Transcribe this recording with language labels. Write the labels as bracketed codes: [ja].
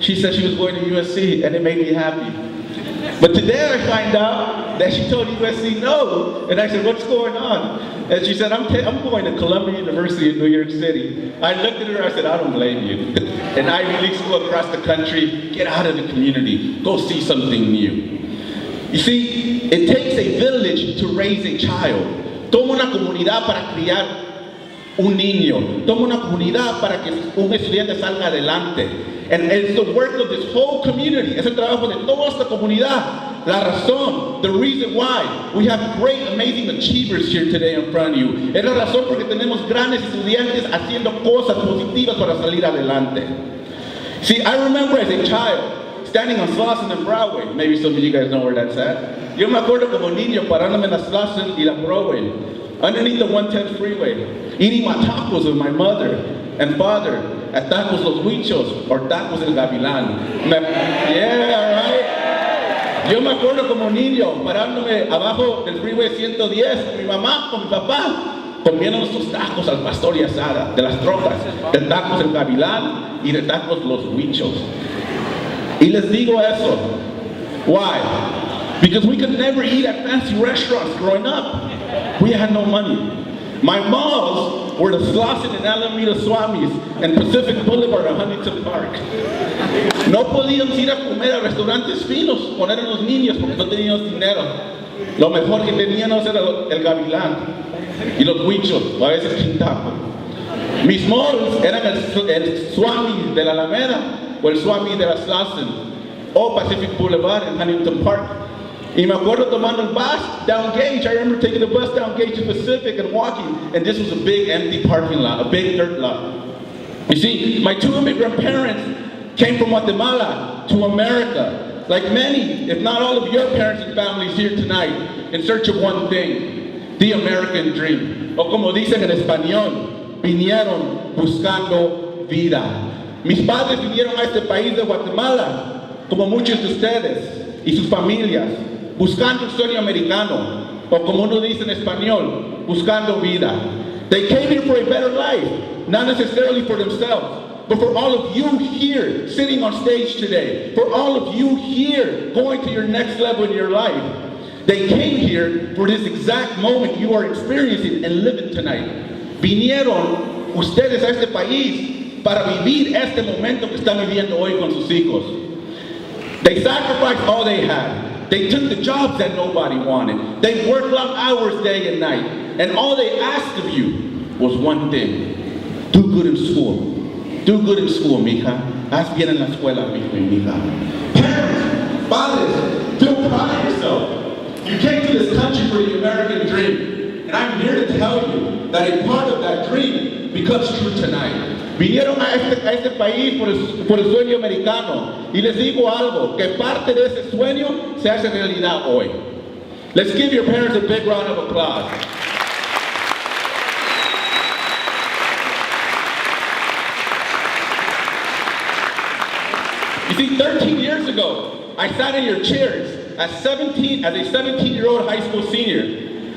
[en] She said she was going to USC, and it made me happy. But today I find out that she told USC no, and I said, what's going on? And she said, I'm going to Columbia University in New York City. I looked at her, I said, I don't blame you. And Ivy League school across the country, get out of the community, go see something new. You see, it takes a village to raise a child. [es] Toma una comunidad para criar un niño. Toma una comunidad para que un estudiante salga adelante. [en] And it's the work of this whole community. [es] Es el trabajo de toda esta comunidad. La razón, [en] the reason why we have great, amazing achievers here today in front of you. [es] Es la razón porque tenemos grandes estudiantes haciendo cosas positivas para salir adelante. [en] See, I remember as a child, standing on Slauson and Broadway. Maybe some of you guys know where that's at. [es] Yo me acuerdo como niño parándome en la Slauson y la Broadway, [en] underneath the 110 freeway, eating my tacos with my mother and father at Tacos Los Huichos or Tacos El Gavilán. Yeah, right? [es] Yo me acuerdo como niño parándome abajo del freeway 110 con mi mamá, con mi papá, comiendo nuestros tacos al pastor y asada, de las trocas, de Tacos El Gavilán y de Tacos Los Huichos. Y les digo eso. [en] Why? Because we could never eat at fancy restaurants growing up. We had no money. My malls were the Slauson and Alameda Swamis and Pacific Boulevard and Huntington Park. [es] No podíamos ir a comer a restaurantes finos, poner a los niños porque no teníamos dinero. Lo mejor que teníamos era el Gavilán y los Huichos, o a veces Quintaco. Mis malls eran el Swami de la Alameda o el Swami de la Slauson o Pacific Boulevard and Huntington Park. Y me acuerdo tomando el bus down Gage. [en] I remember taking the bus down Gage to Pacific and walking, and this was a big empty parking lot, a big dirt lot. You see, my two immigrant parents came from Guatemala to America, like many, if not all of your parents and families here tonight, in search of one thing, the American dream. [es] O como dicen en español, vinieron buscando vida. Mis padres vinieron a este país de Guatemala, como muchos de ustedes y sus familias, buscando el sueño americano, o como uno dice en español, buscando vida. [en] They came here for a better life, not necessarily for themselves, but for all of you here sitting on stage today, for all of you here going to your next level in your life. They came here for this exact moment you are experiencing and living tonight. [es] Vinieron ustedes a este país para vivir este momento que están viviendo hoy con sus hijos. [en] They sacrificed all they had. They took the jobs that nobody wanted. They worked long hours day and night. And all they asked of you was one thing. Do good in school. Do good in school, mija. [es] Haz bien en la escuela, mija. [en] Parents, fathers, feel proud of yourself. You came to this country for the American dream. And I'm here to tell you that a part of that dream becomes true tonight. [es] Vinieron a este país por el sueño americano. Y les digo algo, que parte de ese sueño se hace realidad hoy. [en] Let's give your parents a big round of applause. You see, 13 years ago, I sat in your chairs as a 17-year-old high school senior.